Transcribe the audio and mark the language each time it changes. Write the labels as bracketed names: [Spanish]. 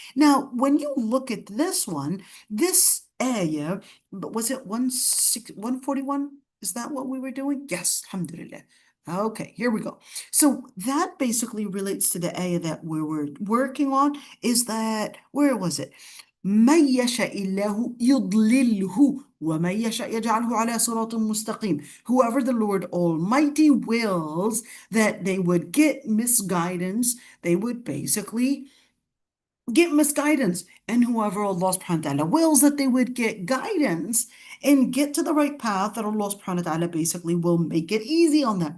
[English] Now, when you look at this one, this ayah, was it 141? Is that what we were doing? Yes, alhamdulillah. Okay, here we go. So that basically relates to the ayah that we were working on. Is that, where was it? [Arabic] من يشاء الله يضلله ومن يشاء يجعله على صراط مستقيم. [English] Whoever the Lord Almighty wills that they would get misguidance, they would basically get misguidance. And whoever Allah subhanahu wa ta'ala wills that they would get guidance and get to the right path, that Allah subhanahu wa ta'ala basically will make it easy on them.